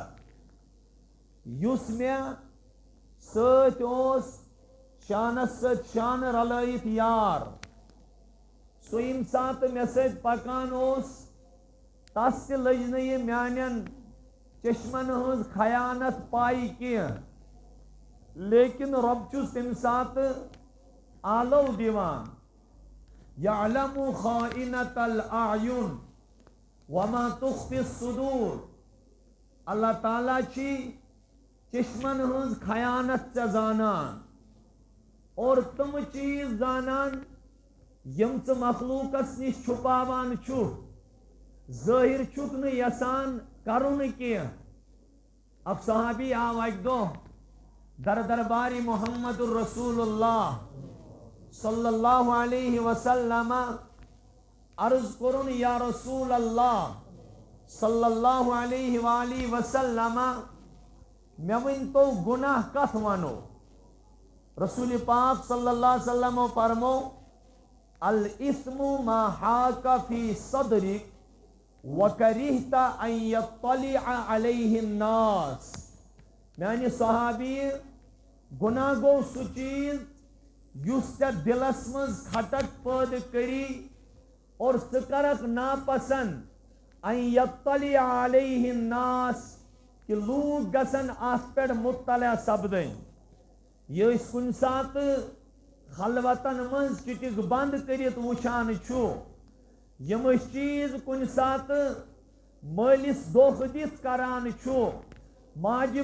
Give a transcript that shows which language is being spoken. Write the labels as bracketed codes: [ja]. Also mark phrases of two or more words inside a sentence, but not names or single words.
[ks] یُس مےٚ سۭتۍ اوس شانس سۭتۍ شانہٕ رلٲیِتھ یار سُہ ییٚمہِ ساتہٕ مےٚ سۭتۍ پکان اوس تس تہِ لٔج نہٕ یہِ میانٮ۪ن چشمن ہٕنٛز خیانت پاے کینٛہہ، لیکن رۄب چھُس تمہِ ساتہٕ آلو دیوان [ar] یعلم خائنۃ الاعین وما تخفی الصدور [ks] اللہ تعالیٰ چھی چشمن ہنز خیانت چا زانان اور تم چیز زانان یم ژٕ مخلوقس نش چھپاوان چھُکھ ظٲہر چھُکھ نہٕ یژھان کرُن کینٛہہ اکھ صحابی آو اکہِ دۄہ دربارِ محمد [ar] الرسول اللہ صلی اللہ علیہ وسلم [ks] عرض کرن [ar] یا رسول اللہ صلی اللہ علیہ وآلہ وسلم [ks] مےٚ ؤنۍتو گناہ کتھ ونو رسول پاک [ar] صلی اللہ علیہ وسلم [ks] فرمو [ar] الاسم ما حاک فی صدرک وکرہت ان یطلع علیہ الناس [ks] میانہِ صحابی گناہ گو سُہ چیز یُس ژےٚ دلس منٛز کھٹک پٲدٕ کری اور ژٕ کرکھ ناپسند [ar] ان یطلع علیہ الناس [ks] کہ لوگ گژھن اتھ پٮ۪ٹھ مطلع سپدٕنۍ یہ أسۍ کُنہِ ساتہٕ خلوتن منٛز چٹک بند کٔرِتھ وٕچھان چھُ یِم أسۍ چیٖز کُنہِ ساتہٕ مٲلِس دھوکہٕ دِتھ کران چھُ ماجہِ